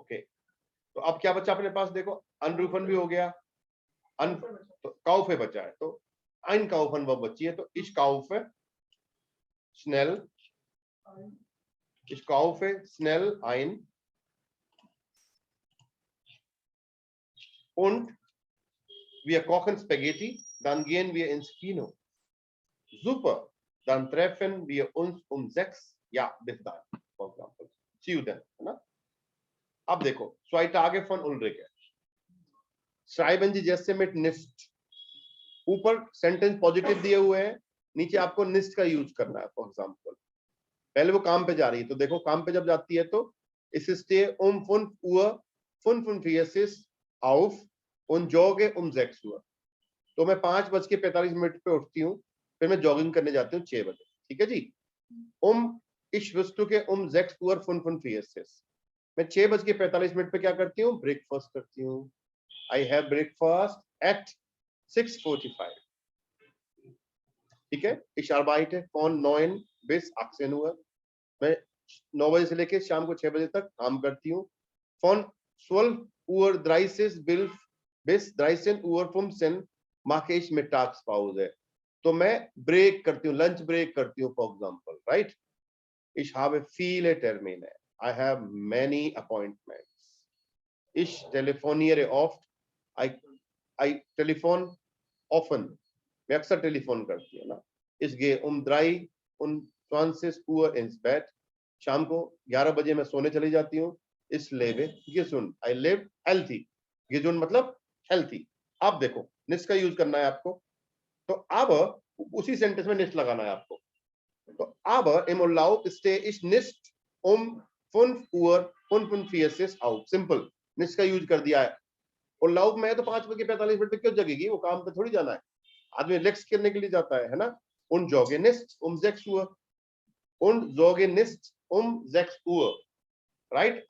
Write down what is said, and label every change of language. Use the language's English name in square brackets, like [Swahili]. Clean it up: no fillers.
[Hindi] Okay, तो अब क्या बचा अपने पास, देखो अनरूफन भी हो गया, अन तो काउफे बचा है, तो [German] ein kaufen वर्ब बची है, तो ich kaufe schnell, ich kaufe schnell ein und wir kochen Spaghetti, dann gehen wir ins Kino. Super, dann treffen wir uns um 6, ja, bis dann, [English] for example. See you then, [Hindi] है ना। अब देखो [German] zwei Tage von Ulrike, schreiben Sie [Hindi] जैसे [German] mit nicht, [Hindi] ऊपर sentence positive दिए हुए हैं, नीचे आपको निस्ट का यूज करना है। फॉर एग्जांपल पहले वो काम पे जा रही है, तो देखो काम पे जब जाती है तो इस stay [German] 5 Uhr 45 auf und jogge 6 Uhr, [Hindi] तो मैं 5:45 पे उठती हूँ, फिर मैं जॉगिंग करने जाती हूँ 6 बजे, ठीक है जी। [German] ich frühstücke 6 Uhr 45, [Hindi] मैं 6:45 पे क्या करती हूँ, ब्रेकफास्ट करती हूँ, [English] I have breakfast at 6:45, [Hindi] ठीक है। [German] ich arbeite von 9 bis 18 Uhr, [Hindi] मैं 9 बजे से लेके शाम को 6 बजे तक काम करती हूँ। [German] von 12:30 bis 13:15 Uhr mache ich Mittagspause, [Hindi] तो मैं ब्रेक करती हूँ, लंच ब्रेक करती हूँ for example, right. [German] ich habe viele Termine, [English] I have many appointments, [German] ich telefoniere oft, [English] I telephone often, [Hindi] मैं अक्सर टेलीफोन करती हूँ ना। ich gehe 3:20 Uhr ins Bett, शाम को 11 बजे मैं सोने चली जाती हूँ। [German] ich lebe gesund, [English] I live healthy, [German] gesund [Hindi] मतलब [German] healthy। [Hindi] अब देखो निस्ट का यूज करना है आपको, तो अब उसी सेंटेंस में निस्ट लगाना है आपको, तो अब [German] im Urlaub stehe ich nicht 5 Uhr 45 auf, [Hindi] simple निस्ट का यूज कर दिया है। उर्लाउब में तो 5:45 पे क्यों जगेगी, वो काम पे थोड़ी जाना है, आदमी रिलैक्स करने के लिए जाता है ना। [German] und jogge nicht 6 Uhr, und jogge nicht 6 Uhr, राइट।